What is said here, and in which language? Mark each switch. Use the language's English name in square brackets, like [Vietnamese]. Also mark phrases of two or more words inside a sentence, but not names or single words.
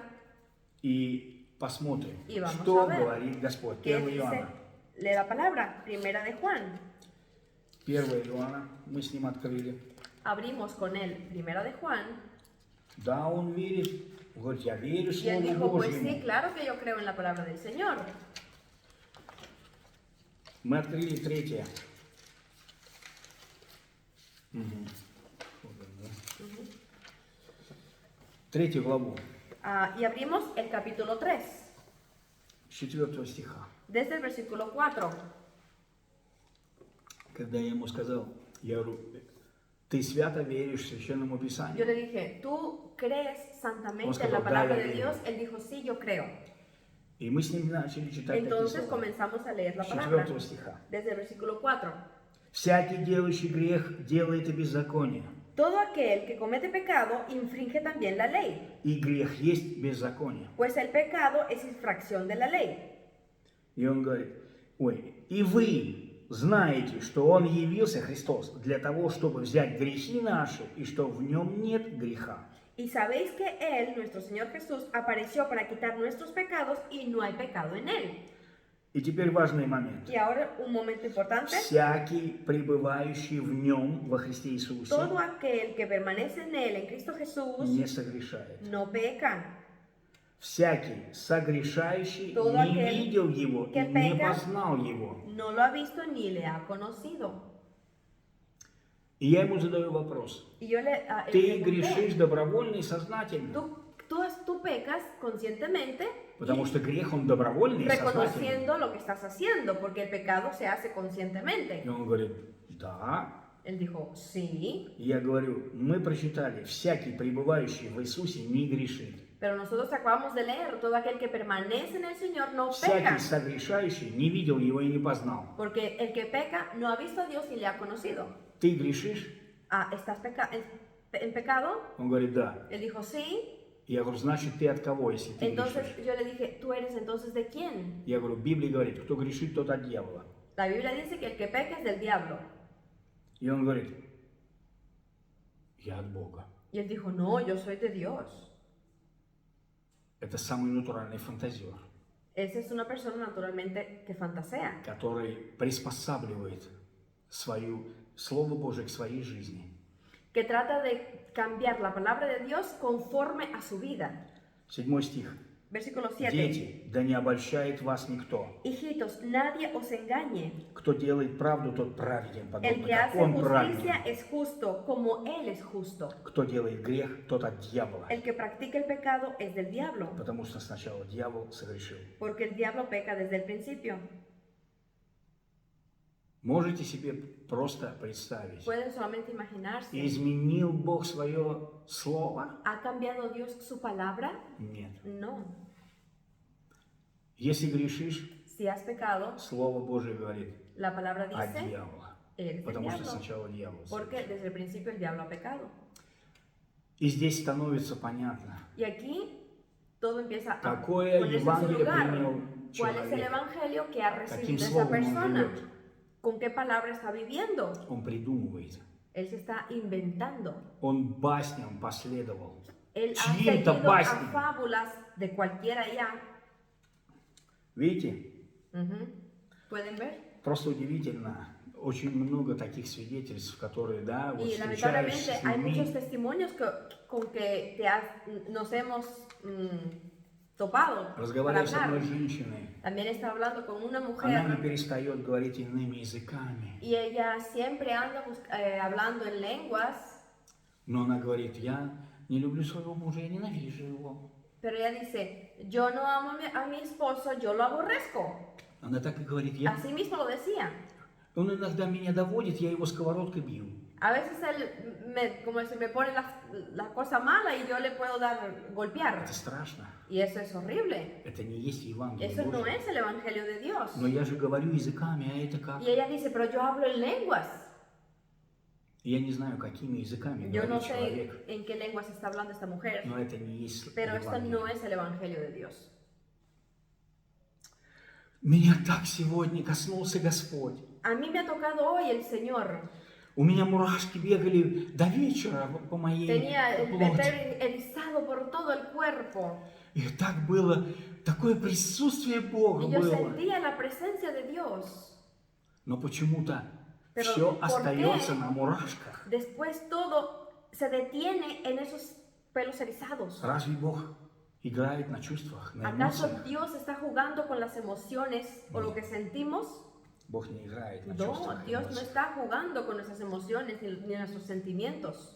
[Russian] и посмотрим, [Spanish] Y vamos [Russian] что [Spanish] a ver [Russian] говорит Господь. [Spanish] que 1 dice, [Russian] Иоанна. [Spanish] lee la palabra, primera de Juan. [Russian] 1 Иоанна, мы с ним открыли. [Spanish] Abrimos con él, primera de Juan. [Russian] Да, он верит. Он говорит, я верю [Spanish] Y él [Russian] Слову [Spanish] dijo, pues [Russian] Божьему. [Spanish] sí, claro que yo creo en la palabra del Señor. [Russian] Мы открыли 3. Мгм. Вот он, да. 3 главу, [Spanish] Y abrimos el capítulo 3, [Russian] 4 стиха. [Spanish] desde el versículo 4. [Russian] Когда я ему сказал, я говорю, ты свято веришь в Священному [Spanish] Yo [Russian] Писанию? [Spanish] le dije, ¿tú crees santamente Oscar, en la dale, palabra de dale. Dios? Él dijo, sí, yo creo. [Russian] И мы с ним начали читать такие [Spanish] Entonces [Russian] слова. [Spanish] comenzamos a leer la [Russian] С [Spanish] palabra [Russian] 4 стиха. [Spanish] desde el versículo 4. [Russian] Всякий делающий грех делает и беззаконие. [Spanish] Todo aquel que comete pecado infringe también la ley, [Russian] И грех есть беззаконие. [Spanish] pues el pecado es infracción de la ley. [Russian] И он говорит, и вы знаете, что Он явился, Христос, для того, чтобы взять грехи наши, и что в Нем нет греха. [Spanish] Y sabéis que Él, nuestro Señor Jesús, apareció para quitar nuestros pecados y no hay pecado en Él. [Russian] И теперь важный момент. [Spanish] Y ahora un momento importante. [Russian] Всякий, пребывающий в Нем, во Христе Иисусе, [Spanish] Todo aquel que permanece en Él, en Cristo Jesús, [Russian] не согрешает. [Spanish] no peca. [Russian] Всякий, согрешающий, [Spanish] Todo [Russian] не [Spanish] aquel [Russian] видел Его и [Spanish] que [Russian] не [Spanish] peca, [Russian] познал Его. [Spanish] No lo ha visto ni le ha conocido. [Russian] И я ему задаю вопрос. [Spanish] Y yo le [Russian] Ты [Spanish] pregunté, [Russian] грешишь добровольно и сознательно? [Spanish] tú pecas conscientemente [Russian] Потому что грех, он добровольный и сознательный. [Spanish] reconociendo lo que estás haciendo, porque el pecado se hace conscientemente. [Russian] И он говорит, да. [Spanish] Él dijo, sí, [Russian] И я говорю, мы прочитали, всякий, пребывающий в Иисусе, не грешит. [Spanish] pero nosotros acabamos de leer, todo aquel que permanece en el Señor no [Russian] Всякий [Spanish] peca, [Russian] согрешающий не видел Его и не познал. [Spanish] porque el que peca no ha visto a Dios y le ha conocido. [Russian] Ты грешишь? [Spanish] ¿Estás en pecado? [Russian] Он говорит, да. [Spanish] Él dijo, sí. [Russian] И я говорю, значит, ты от кого, если ты [Spanish] Entonces [Russian] грешишь? [Spanish] yo le dije, ¿tú eres entonces de quién? [Russian] Я говорю, Библия говорит, кто грешит, тот от дьявола. [Spanish] La Biblia dice que el que peca es del diablo. [Russian] И он говорит, я от Бога. [Spanish] Y él dijo, no, yo soy de Dios. [Russian] Это самый натуральный фантазер, [Spanish] Esa es una persona naturalmente que fantasea, [Russian] который приспосабливает свою Слово Божие к своей жизни. [Spanish] que trata de cambiar la palabra de Dios conforme a su vida. [Russian] 7 стих. [Spanish] Versículo 7. [Russian] Дети, да не обольщает вас никто. [Spanish] Hijitos, nadie os engañe. [Russian] Кто делает правду, тот праведен, [Spanish] El [Russian] подобно [Spanish] que [Russian] как [Spanish] hace [Russian] он праведен. [Spanish] justicia es justo, como Él es justo. [Russian] Кто делает грех, тот от дьявола. [Spanish] El que practica el pecado es del diablo, [Russian] Потому что сначала дьявол согрешил. [Spanish] porque el diablo peca desde el principio. [Russian] Можете себе просто представить? [Spanish] Pueden solamente imaginarse. [Russian] Изменил Бог свое слово? [Spanish] ¿Ha cambiado Dios su palabra? [Russian] Нет. [Spanish] No. [Russian] Если грешишь, [Spanish] Si has pecado, [Russian] Слово Божие говорит [Spanish] la palabra [Russian] от [Spanish] dice, [Russian] дьявола. [Spanish] eres del [Russian] Потому что [Spanish] diablo. [Russian] сначала дьявол [Spanish] Porque [Russian] согрешил. [Spanish] desde el principio el diablo ha pecado. [Russian] И здесь становится понятно, [Spanish] Y aquí todo empieza a [Russian] какое [Spanish] ponerse en su [Russian] Евангелие [Spanish] lugar. [Russian] принял [Spanish] ¿Cuál es el [Russian] человек. [Spanish] evangelio que ha [Russian] Каким [Spanish] recibido esa [Russian] словом он [Spanish] persona? [Russian] живет. [Spanish] ¿Con qué palabra está viviendo? [Russian] Он придумывает. [Spanish] Él se está inventando. [Russian] Он басням последовал. [Spanish] Él ha [Russian] Чьим-то [Spanish] seguido a [Russian] басням. [Spanish] fábulas de cualquiera ya. [Russian] Видите? [Spanish] Ujú. ¿Pueden ver? [Russian] Просто удивительно. Очень много таких свидетельств, которые, да, вот [Spanish] Y [Russian] встречаешься [Spanish] lamentablemente [Russian] с [Spanish] hay muchos [Russian] людьми, [Spanish] testimonios con que nos hemos topado para [Russian] разговаривая с одной [Spanish] hablar. [Russian] женщиной, [Spanish] También está hablando con una [Russian] она не [Spanish] mujer [Russian] перестает говорить иными языками. [Spanish] y ella siempre anda hablando en lenguas, [Russian] Но она говорит, я не люблю своего мужа, я ненавижу его. [Spanish] pero ella dice, yo no amo a mi esposo, yo lo aborrezco. [Russian] Она так и говорит, [Spanish] Así mismo lo decía. [Russian] он иногда меня доводит, я его сковородкой бью. [Spanish] A veces él como si me pone la cosa mala y yo le puedo golpear. [Russian] Это страшно. [Spanish] Y eso es horrible. [Russian] Это не есть Евангелие [Spanish] Eso no [Russian] Божье. [Spanish] es el Evangelio de Dios. [Russian] Но я же говорю языками, а это как? [Spanish] Y ella dice, pero yo hablo en lenguas. [Russian] Я не знаю, какими языками [Spanish] Yo no [Russian] говорит [Spanish] sé [Russian] человек, [Spanish] en qué lenguas está hablando esta mujer, [Russian] но это не есть [Spanish] pero esto [Russian] Евангелие. [Spanish] no es el Evangelio de Dios. [Russian] Меня так сегодня коснулся Господь. [Spanish] A mí me ha tocado hoy el Señor. [Russian] У меня мурашки бегали до вечера по моей [Spanish] Tenía el [Russian] плоти. [Spanish] pelo erizado por todo el cuerpo. [Russian] И так было, такое присутствие Бога [Spanish] Y yo [Russian] было. [Spanish] sentía la presencia de Dios. [Russian] Но почему-то [Spanish] Pero, [Russian] все [Spanish] ¿por [Russian] остается [Spanish] qué? [Russian] на мурашках. [Spanish] Después todo se detiene en esos pelos erizados. [Russian] Разве Бог играет на чувствах, на [Spanish] ¿Acaso [Russian] эмоциях? [Spanish] Dios está jugando con las emociones o lo que sentimos? [Russian] Бог не играет на [Spanish] No, [Russian] чувствах, [Spanish] Dios no [Russian] эмоциях. [Spanish] está jugando con nuestras emociones ni nuestros sentimientos.